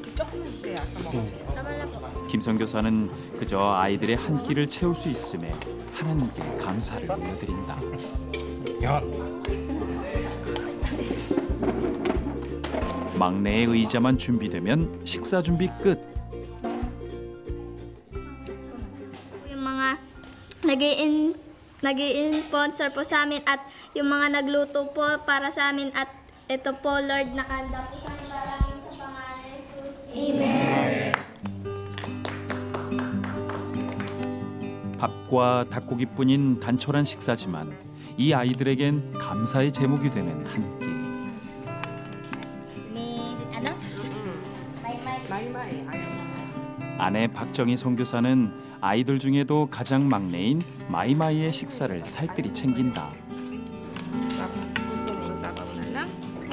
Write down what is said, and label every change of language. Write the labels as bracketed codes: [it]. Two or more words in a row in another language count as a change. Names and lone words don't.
[ko] 김선교사는 그저 아이들의 한 끼를 채울 수 있음에 하나님께 감사를 올려드린다. 막내의 의자만 준비되면 식사 준비 끝. [tl] Yung mga nag-i-sponsor po sa amin at yung mga nagluto po para sa amin at ito po Lord nakahanda po sa amin sa pangalan ni Jesus. Amen. [ko] 밥과 닭고기뿐인 단촐한 식사지만 이 아이들에겐 감사의 제목이 되는 한 끼. [tl] Ni ano? [ko] 마이마이. 아내 박정희 선교사는 아이들 중에도 가장 막내인 마이마이의 식사를 살뜰히 챙긴다. [tl] Tapos gusto mo sa ako na lang.